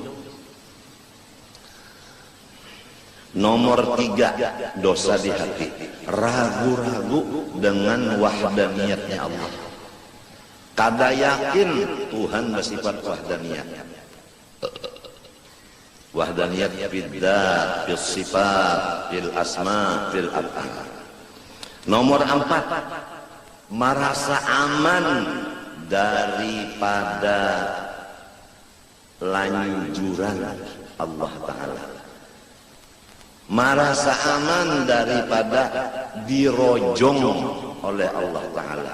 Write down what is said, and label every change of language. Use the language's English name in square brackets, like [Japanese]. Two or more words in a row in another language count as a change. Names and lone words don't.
[Indonesian] Nomor 3, dosa di hati, ragu-ragu dengan wahdaniyatnya Allah. Kada yakin Tuhan bersifat wahdaniyat. [Arabic] وحدانية في الذات، في الصفات، في الأسماء، في الأفعال. [Indonesian] Nomor 4, merasa aman daripada lanjuran Allah Ta'ala. Merasa aman daripada dirojong oleh Allah Ta'ala.